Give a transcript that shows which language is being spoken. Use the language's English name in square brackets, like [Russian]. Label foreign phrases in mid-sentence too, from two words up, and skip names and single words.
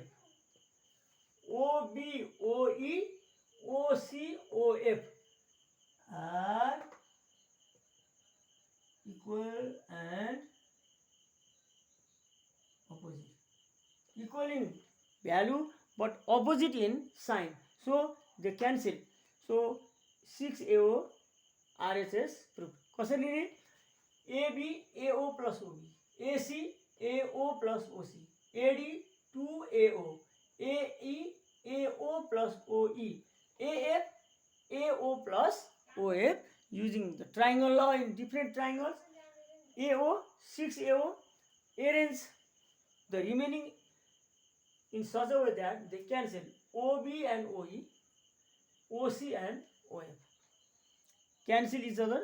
[English] OB, OE, OC, OF are equal and opposite. Equal in value but opposite in sign. So they cancel. So 6AO RHS proved. [Nepali] कसरी रे [English] AB AO plus OB, AC AO plus OC, AD 2AO, AE AO plus OE, AF AO plus OF using the triangle law in different triangles. AO 6AO arrange the remaining in such a way that they cancel OB and OE, OC and OF. Cancel each other.